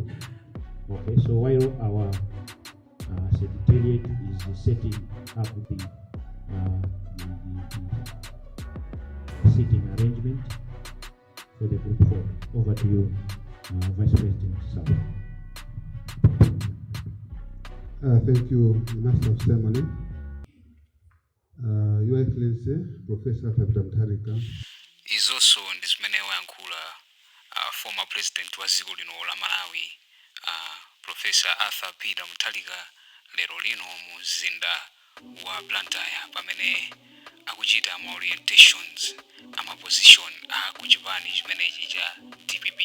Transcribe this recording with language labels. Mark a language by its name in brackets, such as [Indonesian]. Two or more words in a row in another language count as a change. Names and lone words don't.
[English] Okay, so while our Secretariat is setting up the seating arrangement for the group photo. Over to you, Vice President Chawo. Thank you, Master of Ceremony. Your Excellency, Professor Muthalika. [Nyanja] Izonso ndi zimene Wayankhula [English] former president [Nyanja] wa dziko lino la Malawi, Professor Arthur Peter Muthalika lero lino mu mzinda wa Blantyre pamene akuchita ma [English] orientations position [Nyanja] Akuchipani chimenechi cha DPP.